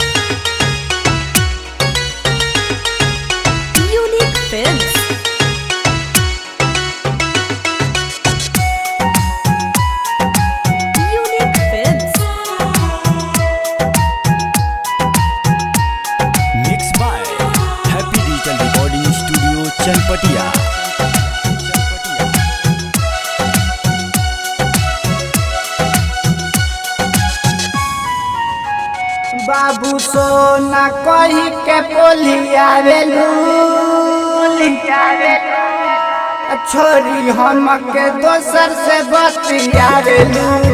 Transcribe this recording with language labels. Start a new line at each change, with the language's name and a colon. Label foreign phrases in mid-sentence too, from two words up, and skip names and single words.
English: Unique Films. Unique Films. Mixed by Happy Digital Recording Studio, Chanpatia.
Bhojpuri: बाबू सोना कही के पोलिया रेलू छोरी हम के दोसर से बतिया रेलू